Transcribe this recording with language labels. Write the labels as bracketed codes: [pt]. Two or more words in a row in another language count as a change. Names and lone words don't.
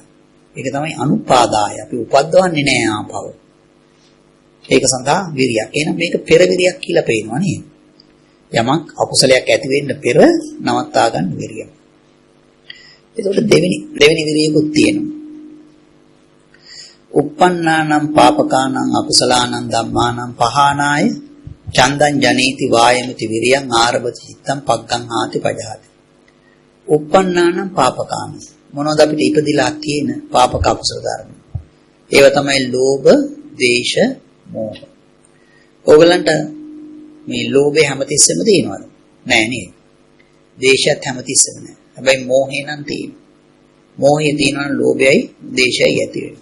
[si] ඒක තමයි අනුපාදාය. අපි උපද්දවන්නේ නැහැ ආපව. ඒක සඳහා විරියක්. එහෙනම් මේක පෙර විරියක් කියලා පේනවා නේද? යමක් අකුසලයක් ඇති වෙන්න පෙර නවත්තා ගන්න විරියක්. ඒකට දෙවෙනි විරියකුත් තියෙනවා. [pi] uppannānaṁ pāpakānaṁ akusalaanaṁ dhammānaṁ pahānāya චන්දං ජනේති වායමති විරියං ආරභති චිත්තං පග්ගං ආති පජහති. uppannānaṁ pāpakānaṁ [si] මොනවද අපිට ඉපදිලා තියෙන පාපක අකුසල ධර්ම? ඒව තමයි ලෝභ, ද්වේෂ, මෝහ. ඕගලන්ට මේ ලෝභය හැමතිස්සෙම තියෙනවද? නෑ නේද? ද්වේෂයත් හැමතිස්සෙම නෑ. හැබැයි මෝහය නම් තියෙනවා. මෝහය තියෙනවා නම් ලෝභයයි, ද්වේෂයයි ඇති වෙනවා.